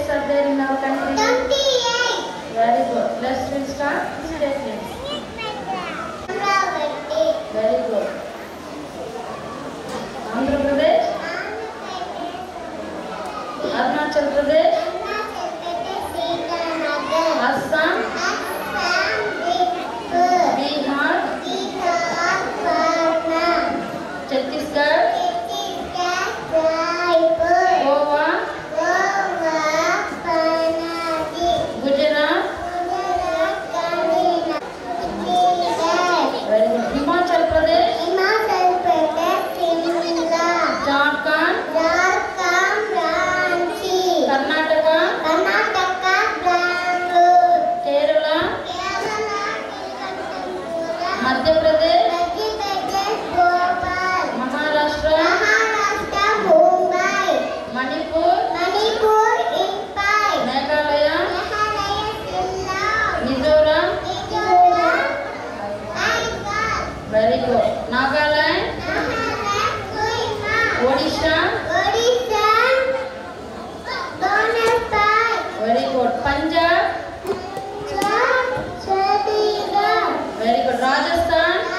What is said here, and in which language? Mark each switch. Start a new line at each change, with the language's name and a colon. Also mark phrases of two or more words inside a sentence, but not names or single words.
English: there in our country? 28. Very good. Let's start. State names. Very good. Andhra Pradesh. Arunachal Pradesh. Assam. Bihar. Chhattisgarh. Goa. Gujarat. Very good. Himachal Pradesh. Jharkhand. Karnataka. Kerala. Madhya Pradesh. Maharashtra. Manipur. Meghalaya. Mizoram. Very good. Nagaland. Odisha. Very good. Punjab. Very good. Rajasthan.